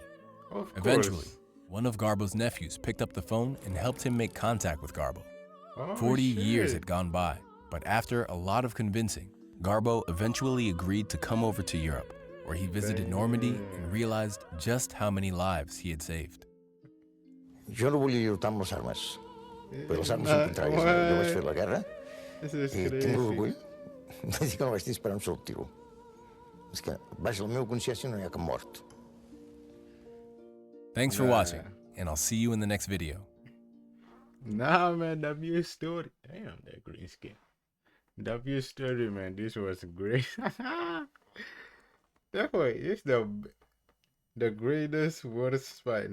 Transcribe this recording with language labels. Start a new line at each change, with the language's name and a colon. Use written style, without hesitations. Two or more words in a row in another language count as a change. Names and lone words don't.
English: Eventually, one of Garbo's nephews picked up the phone and helped him make contact with Garbo. 40 years had gone by, but after a lot of convincing, Garbo eventually agreed to come over to Europe, where he visited Normandy and realized just how many lives he had saved.
Catalan: Jo no volia lluitar amb les armes, perquè les armes són contràries. Jo vaig fer la guerra i tinc l'orgull de dir que no vaig disparar un sol tiro. És que baix la meva consciència no hi ha cap mort.
English: Thanks for watching, and I'll see you in the next video. Nah, man, W story. Damn, that green skin. W story, man. This was great. Therefore, it's the greatest worst fight.